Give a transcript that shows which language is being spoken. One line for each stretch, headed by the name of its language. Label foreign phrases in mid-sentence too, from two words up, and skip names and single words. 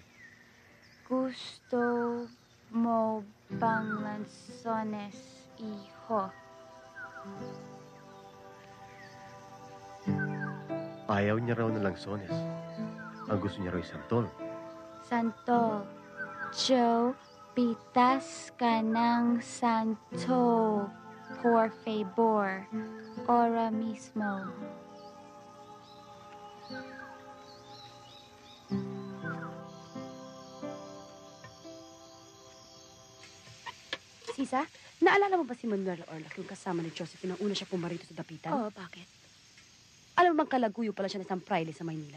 Filipino: Gusto mo bang lansones, hijo? Ayaw niya raw ng langsones. Ang gusto niya raw ay santol. Santo, Joe, pitas ka ng santo,
Spanish: por favor, ahora mismo.
Filipino: Sisa, naalala mo ba si Manuel Orlac, yung kasama ni Josephine nang una siya pumarito sa dapitan? Oo, bakit? Alam mo bang kalaguyo pala siya ng isang praile sa Maynila?